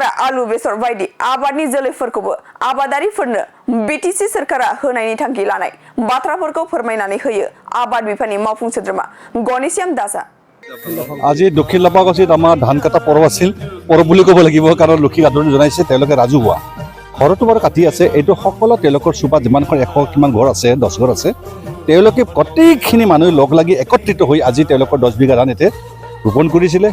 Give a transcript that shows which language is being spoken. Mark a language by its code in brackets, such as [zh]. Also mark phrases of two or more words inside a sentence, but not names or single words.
[brx] आलु बेसर बायदि आबादनि जोलैफोरखौबो आबादारिफोरनो बिटिसि सरकारा होनायनि थांखि लानाय बाथ्राफोरखौ फोरमायनानै होयो आबाद बिफाननि मावफुं सोद्रोमा गणेशयाम दासआ। [as] আজি দক্ষিণ লাফাকছিত আমাৰ ধান কটা পৰৱ আছিল। পৰৱ বুলি ক'ব লাগিব কাৰণ লক্ষীক আদৰণি জনাইছে তেওঁলোকে ৰাজহুৱা ঘৰতো বাৰু কাটি আছে। এইটো সকলো তেওঁলোকৰ চুপাত যিমানখন 100 কিমান ঘৰ আছে 10 ঘৰ আছে তেওঁলোকে গোটেইখিনি মানুহ লগ লাগি একত্ৰিত হৈ আজি তেওঁলোকৰ 10 বিঘা ধান এতে ৰোপণ কৰিছিলে।